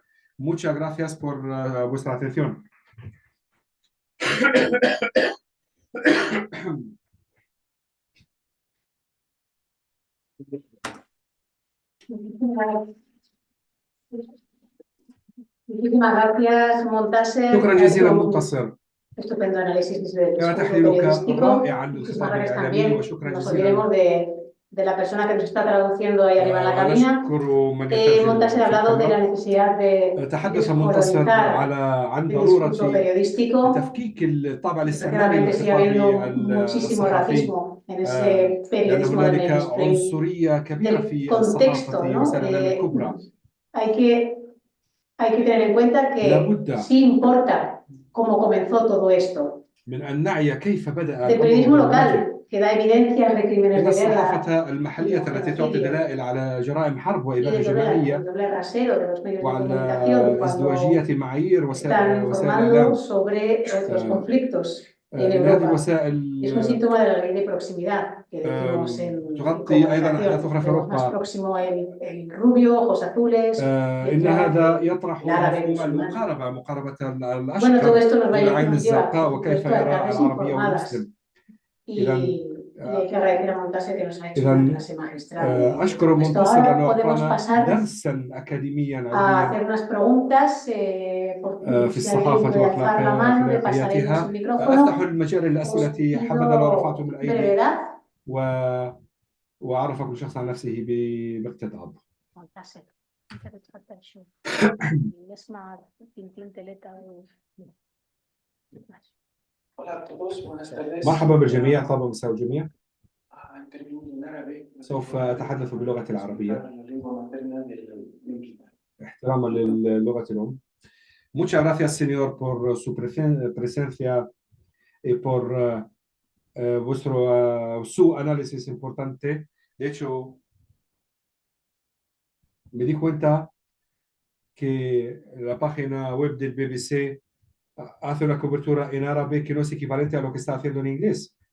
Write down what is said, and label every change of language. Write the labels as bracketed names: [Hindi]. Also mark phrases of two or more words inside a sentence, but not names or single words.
[Spanish] Muchas gracias por vuestra atención. Muchísimas gracias, Montaser. [Arabic] شكرا جزيلا منتصر. [Spanish] Estupendo análisis del [Arabic] كان [Spanish] discurso [Arabic] تحليلك [Spanish] periodístico. [Arabic] رائعا [Spanish] Muchísimas [Arabic] للخطاب [Spanish] gracias [Arabic] الإعلامي [Spanish] también. [Arabic] وشكرا [Spanish] Nos [Arabic] جزيلا. [Spanish] olvidemos de la persona que nos está traduciendo ahí arriba en la cabina. [Arabic] ونشكر من يترجم [Spanish] Montaser ha [Arabic] في [Spanish] hablado de la [Arabic] القناة. [Spanish] necesidad de [Arabic] تحدث منتصر [Spanish] descolonizar [Arabic] عن [Spanish] el [Arabic] ضرورة [Spanish] discurso periodístico. [Arabic] تفكيك الطابع الاستعماري [Spanish] Desgraciadamente sigue [Arabic] للخطاب [Spanish] habiendo muchísimo [Arabic] الصحفي [Spanish] racismo en ese [Arabic] لأن [Spanish] periodismo del [Arabic] هنالك [Spanish] mainstream. [Arabic] عنصرية كبيرة [Spanish] Del [Arabic] في [Spanish] contexto, [Arabic] الصحافة [Spanish] ¿no? [Arabic] وسائل الإعلام الكبرى. [Spanish] Hay que tener en cuenta que [Arabic] لابد [Spanish] sí importa cómo comenzó todo esto. [Arabic] من أن نعي كيف بدأ [Spanish] Del periodismo [Arabic] الأمر بالمجد. [Spanish] local, que da evidencias de crímenes [Arabic] إن [Spanish] de guerra [Arabic] الصحافة المحلية التي تعطي دلائل على جرائم حرب [Spanish] y [Arabic] وإبادة [Spanish] del [Arabic] جماعية [Spanish] doble rasero de los medios de [Arabic] وعلى [Spanish] comunicación [Arabic] ازدواجية [Spanish] cuando [Arabic] معايير [Spanish] están [Arabic] وسائل [Spanish] informando [Arabic] الإعلام. [Spanish] sobre otros conflictos en [Arabic] إن هذه [Spanish] Europa. [Arabic] الوسائل [Spanish] Es un síntoma de la ley de proximidad que decimos en [Arabic] تغطي أيضا أحداث [Spanish] comunicación. [Arabic] أخرى في [Spanish] Tenemos más [Arabic] أوروبا. [Spanish] próximo el rubio, ojos azules, [Arabic] إن هذا يطرح مفهوم المقاربة، مقاربة [Spanish] Bueno, todo [Arabic] الأشقر [Spanish] esto nos [Arabic] بالعين [Spanish] lleva, [Arabic] الزرقاء [Spanish] por [Arabic] وكيف [Spanish] supuesto, a [Arabic] يرى [Spanish] tardes [Arabic] العربية [Spanish] informadas. [Arabic] والمسلم. [Spanish] Y [Arabic] إذا [Spanish] hay que agradecer a Montaser que nos ha hecho una clase magistral. [Arabic] أشكر [Spanish] Esto [Arabic] منتصر [Spanish] ahora [Arabic] لأنه [Spanish] podemos [Arabic] أعطانا [Spanish] pasar [Arabic] درسا أكاديميا [Spanish] a [Arabic] علميا [Spanish] hacer unas preguntas. [Arabic] في [Spanish] Si alguien puede alzar la mano, le pasaremos el micrófono. [Arabic] أفتح المجال [Spanish] Os [Arabic] للأسئلة [Spanish] pido [Arabic] حبذا لو رفعتم الأيدي [Spanish] brevedad. [Arabic] وعرف كل شخص عن نفسه باقتضاب. Montaser, انت بتفضل شو نسمع تنتين ثلاثة [Spanish] Hola a todos, buenas tardes. [Arabic] مرحبا بالجميع، طابا مساء الجميع. [Spanish] Intervengo en árabe. [Arabic] سوف أتحدث باللغة العربية [Spanish] La lengua materna del mexicano. [Arabic] احتراما للغة الأم. [Spanish] Muchas gracias, señor, por su presencia y por su análisis importante. De hecho, me di cuenta que la página web del BBC hace una cobertura en árabe que no es equivalente a lo que está haciendo en inglés.